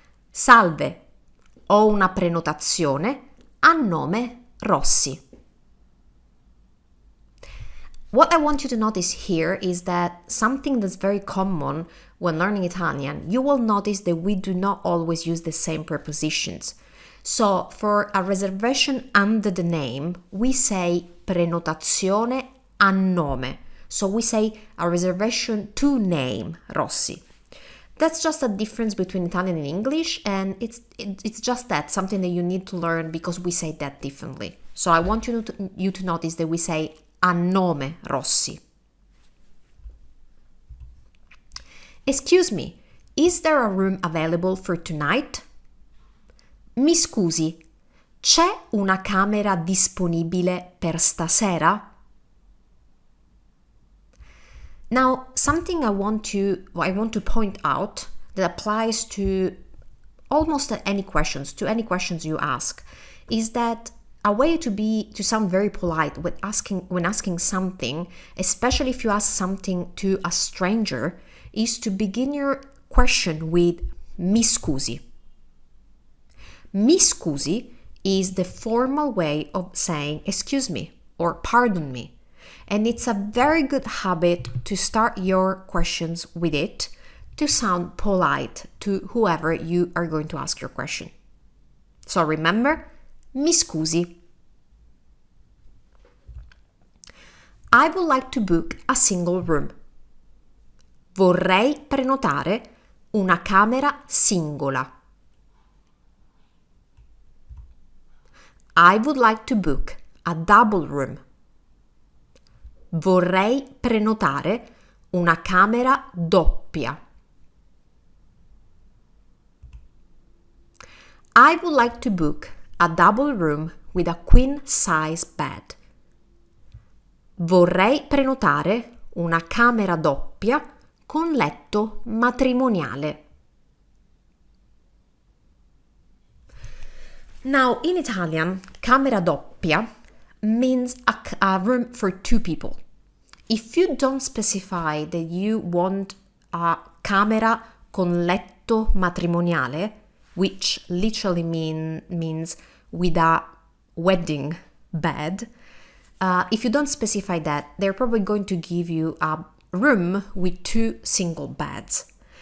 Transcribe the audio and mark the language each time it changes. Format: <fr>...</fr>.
<it>Salve, ho una prenotazione a nome Rossi.</it> <en>What I want you to notice here is that something that's very common when learning Italian, you will notice that we do not always use the same prepositions. So for a reservation under the name, we say</en> <it>prenotazione a nome.</it> <en>So we say a reservation to name Rossi. That's just a difference between Italian and English, and it's just that, something that you need to learn because we say that differently. So I want you to notice that we say</en> <it>a nome Rossi.</it> <en>Excuse me, is there a room available for tonight?</en> <it>Mi scusi, c'è una camera disponibile per stasera?</it> <en>Now, something I want to point out that applies to almost any questions you ask, is that a way to sound very polite when asking something, especially if you ask something to a stranger, is to begin your question with</en> <it>mi scusi. Mi scusi</it> <en>is the formal way of saying excuse me or pardon me. And it's a very good habit to start your questions with it to sound polite to whoever you are going to ask your question. So remember,</en> <it>mi scusi.</it> <en>I would like to book a single room.</en> <it>Vorrei prenotare una camera singola.</it> <en>I would like to book a double room.</en> <it>Vorrei prenotare una camera doppia.</it> <en>I would like to book a double room with a queen size bed.</en> <it>Vorrei prenotare una camera doppia con letto matrimoniale.</it> <en>Now, in Italian,</en> <it>camera doppia</it> <en>means a room for two people. If you don't specify that you want a</en> <it>camera con letto matrimoniale,</it> <en>which literally means with a wedding bed, if you don't specify that, they're probably going to give you a room with two single beds.</en>